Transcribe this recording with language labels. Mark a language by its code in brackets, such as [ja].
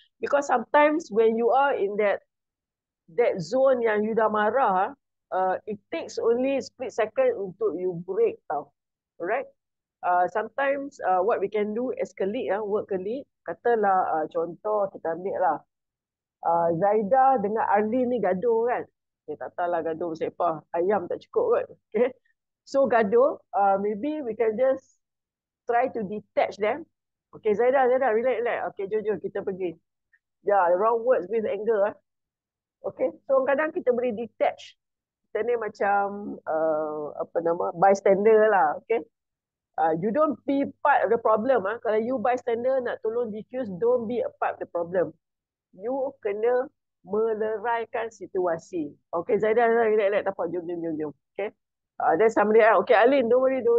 [en] Because sometimes when you are in that zone [ms] yang [en] you [ms] dah marah, [en] it takes only split second [ms] untuk [en] you break [ms] tau. [en] Alright. Sometimes what we can do as colleague, work colleague, [ms] katalah contoh kita ambil lah. Zaida dengan Arlene ni gaduh kan. Tak tahulah gaduh pasal apa. Ayam tak cukup kot. Okay. [en] So [ms] gaduh, [en] maybe we can just try to detach them. Okay, Zaida, relax. Okay, [ms] jom kita pergi. [en] Wrong words with anger. [ms] Okay, so kadang kita boleh detach. Kita ni macam, bystander lah. Okay. [en] You don't be part of the problem. [ms] Kalau [en] you bystander [ms] nak tolong [en] diffuse, don't be a part of the problem. [ms] You kena meleraikan situasi. [en] Okay, Zaida, relax, [ms] tak apa, jom. [en] Okay. Then somebody else, okay, Alin, don't worry.